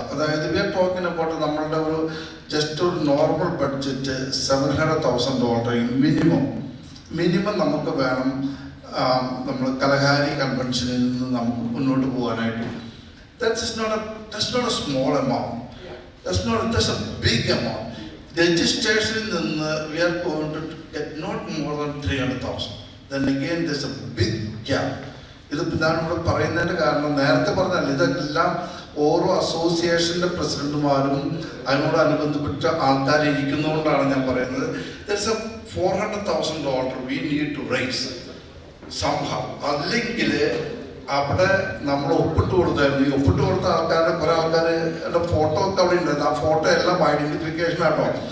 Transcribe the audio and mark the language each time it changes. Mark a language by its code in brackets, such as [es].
[ml] അതായത് [en] we are talking about [ml] നമ്മളുടെ ഒരു ജസ്റ്റ് ഒരു നോർമൽ ബഡ്ജറ്റ് $700,000 മിനിമം നമുക്ക് വേണം നമ്മൾ കലഹാരി കൺവെൻഷനിൽ നിന്ന് നമുക്ക് മുന്നോട്ട് പോകാനായിട്ട്. [en] That's not a small amount. That's a big amount. Registration നിന്ന് we are going to get not more than 300,000. Then again there's a big gap. [ml] ഇത് ഞാനിവിടെ പറയുന്നതിൻ്റെ കാരണം നേരത്തെ പറഞ്ഞാൽ ഇതെല്ലാം ഓരോ അസോസിയേഷൻ്റെ പ്രസിഡന്റുമാരും അതിനോടനുബന്ധപ്പെട്ട ആൾക്കാരിരിക്കുന്നതുകൊണ്ടാണ് ഞാൻ പറയുന്നത്. [en] There's a $400,000 we need to raise somehow. [ml] അല്ലെങ്കിൽ അവിടെ നമ്മൾ ഒപ്പിട്ട് കൊടുത്തായിരുന്നു. ഈ ഒപ്പിട്ട് കൊടുത്ത ആൾക്കാരുടെ കുറേ ആൾക്കാരുടെ ഫോട്ടോ ഒക്കെ അവിടെ ഉണ്ടായിരുന്നു. ആ ഫോട്ടോ എല്ലാം ഐഡന്റിഫിക്കേഷൻ ആട്ടോ.